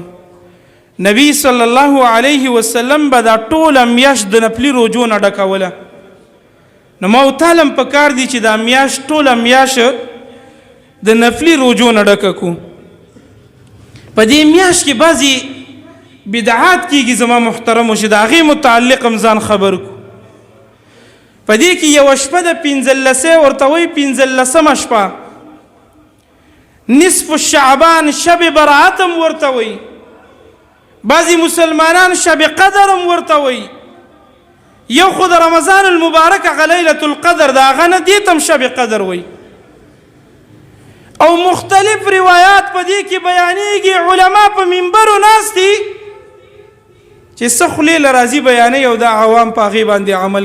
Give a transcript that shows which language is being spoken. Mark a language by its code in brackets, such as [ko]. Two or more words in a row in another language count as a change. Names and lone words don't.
[ps] نبی [ar] صلی الله علیه وسلم [ps] به دا ټوله میاشت د نفلي روژو نه ډکوله نو ما ورته هم پکار دي چې دا میاشت ټوله میاشت د نفلي روژو نه ډکه کړو په دې میاشت کې بعضې بدعات کېږي زما محترمو چې د هغې متعلق هم ځان خبر کړو په دې کې یوه شپه د پنځلسۍ ورته وایي پنځلسمه شپه نصف شعبان شب برات هم ورته وایي بعضې مسلمانان شب قدر هم ورته وایي یو خو د رمضان المبارک هغه لیلة القدر د هغه نه دې ته هم شب قدر وایي او مختلف روایات په دې کې بیانېږي علما په منبرو ناست دي چې څه خولې له راځي بیانوي او دا عوام په هغې باندې عمل